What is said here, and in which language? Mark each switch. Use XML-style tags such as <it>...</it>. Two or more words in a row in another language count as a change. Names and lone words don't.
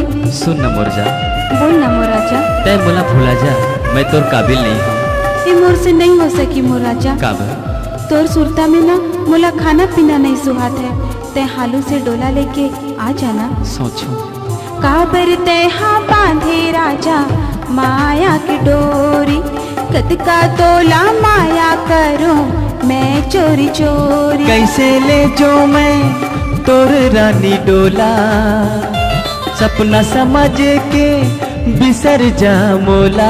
<hne>सुन न मोर जा, बोल ना मोर राजा। तय मोला भूला जा, मैं तोर काबिल नहीं हूँ। ये मोर से नहीं हो सकी मोर राजा। काबर? तोर सुरता में ना मोला खाना पीना नहीं सुहात है, ते हालू से डोला लेके आ जाना। सोचो काबर ते हाँ बांधे राजा माया की डोरी, कद का तोला माया करूं मैं चोरी चोरी। कैसे ले जो मैं तोर रानी डोला, सपना समझ के बिसर जा मोला।</hne>